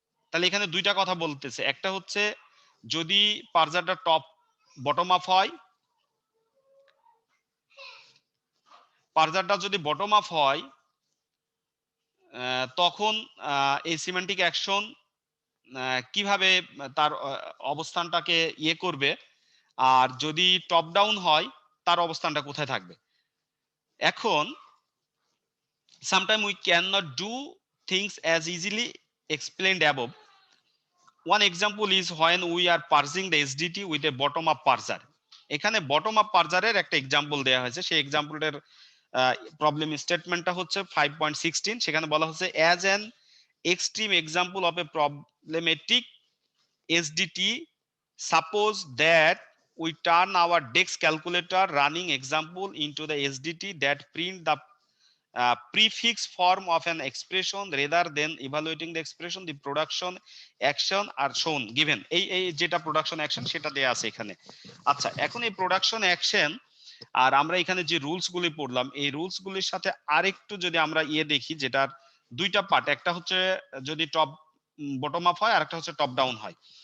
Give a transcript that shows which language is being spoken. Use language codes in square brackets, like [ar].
[bn] তাহলে এখানে দুইটা কথা বলতেছে, একটা হচ্ছে যদি পার্জারটা টপ বটম আপ হয়, পার্জারটা যদি বটম আপ হয় তখন এই সিমেন্টিক অ্যাকশন কিভাবে তার অবস্থানটাকে করবে, আর যদি টপ ডাউন হয় তার অবস্থানটা কোথায় থাকবে। এখন [en] Sometime we can not do things as easily explained above. One example is when we are parsing the SDT with a bottom up parser. [bn] এখানে বটম আপ পার্জারের একটা এক্সাম্পল দেওয়া হয়েছে, সেই এক্সাম্পলের প্রবলেম স্টেটমেন্টটা হচ্ছে 5.16। সেখানে বলা হচ্ছে [en] As an extreme example of a problematic SDT, suppose that we turn our DEX calculator running example into the SDT that print the prefix form of an expression rather than evaluating the expression. The production action are shown given. [bn] এই যেটা production action সেটা দেয়া আছে এখানে। আচ্ছা, এখন এই production action আর আমরা এখানে যে রুলস গুলি পড়লাম, এই রুলস গুলির সাথে আরেকটু যদি আমরা দেখি, যেটার দুইটা পার্ট, একটা হচ্ছে যদি টপ বটম আপ হয় আর একটা হচ্ছে টপ ডাউন হয়।